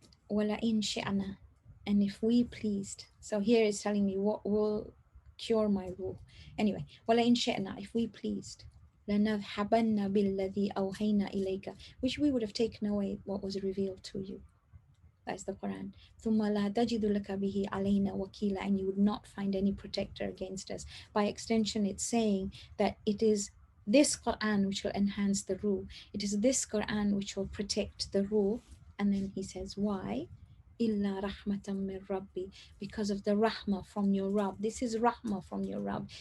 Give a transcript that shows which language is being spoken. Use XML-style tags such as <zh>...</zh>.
<ar>وَلَئِنْ شِئْنَا.</ar> <en>And if we pleased. So here it's telling me what will cure my ruh. Anyway,</en> <ar>وَلَئِنْ شِئْنَا,</ar> <en>if we pleased.</en> <ar>لَنَذْهَبَنَّ بِالَّذِي أَوْحَيْنَا إِلَيْكَ,</ar> <en>which we would have taken away what was revealed to you. That's the Quran.</en> <ar>ثُمَّ لَا تَجِدُ لَكَ بِهِ عَلَيْنَا وَكِيلًا.</ar> <en>And you would not find any protector against us. By extension, it's saying that it is this Quran which will enhance the ruh. It is this Quran which will protect the ruh. And then he says, why?</en> <ar>إِلَّا رَحْمَةً مِّن رَبِّي.</ar> <en>Because of the rahmah from your Rabb. This is rahmah from your Rabb.</en>